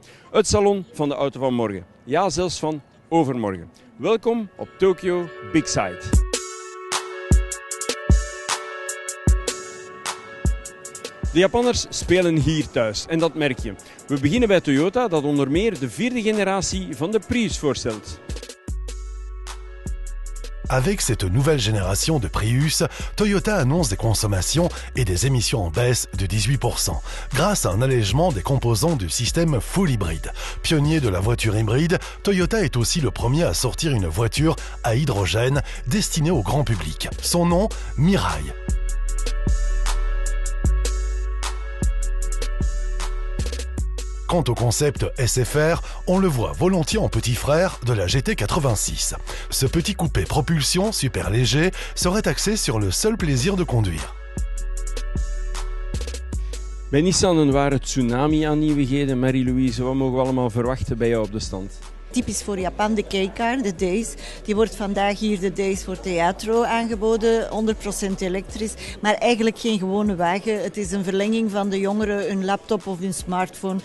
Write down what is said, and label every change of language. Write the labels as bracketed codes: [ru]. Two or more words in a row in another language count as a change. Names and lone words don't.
[nl] Het salon van de auto van morgen. Ja, zelfs van overmorgen. Welkom op Tokyo Big Side. De Japanners spelen hier thuis en dat merk je. We beginnen bij Toyota, dat onder meer de vierde generatie van de Prius voorstelt. [fr] Avec cette nouvelle génération de Prius, Toyota annonce des consommations et des émissions en baisse de 18%, grâce à un allègement des composants du système full hybride. Pionnier de la voiture hybride, Toyota est aussi le premier à sortir une voiture à hydrogène destinée au grand public. Son nom, Mirai. Quant au concept SFR, on le voit volontiers en petit frère de la GT86. Ce petit coupé propulsion super léger serait axé sur le seul plaisir de conduire. [nl] Bij Nissan een ware tsunami aan nieuwigheden. Marie-Louise, wat mogen we allemaal verwachten bij jou op de stand? Typisch voor Japan, de K-Car, de Days. Die wordt vandaag hier de Days voor Teatro aangeboden, 100% elektrisch. Maar eigenlijk geen gewone wagen. Het is een verlenging van de jongeren, hun laptop of hun smartphone.